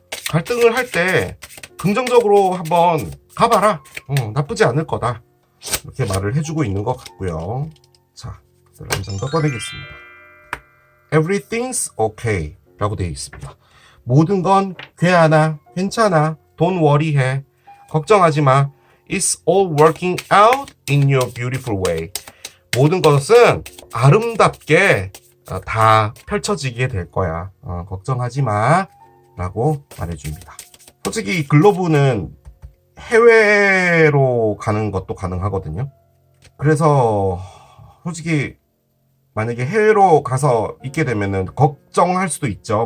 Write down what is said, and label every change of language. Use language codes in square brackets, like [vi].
[ko] 갈등을 할 때 긍정적으로 한번 가봐라. 나쁘지 않을 거다. 이렇게 말을 해주고 있는 것 같고요. 자, 카드를 한 장 더 꺼내겠습니다. [en] Everything's okay [ko] 라고 되어 있습니다. 모든 건 괜찮아, 괜찮아, [en] don't worry [ko] 해, 걱정하지 마. [en] It's all working out in your beautiful way. [ko] 모든 것은 아름답게 다 펼쳐지게 될 거야. 걱정하지 마 라고 말해줍니다. 솔직히 이 글로브는 해외로 가는 것도 가능하거든요. 그래서 솔직히 만약에 해외로 가서 있게 되면은 걱정할 수도 있죠.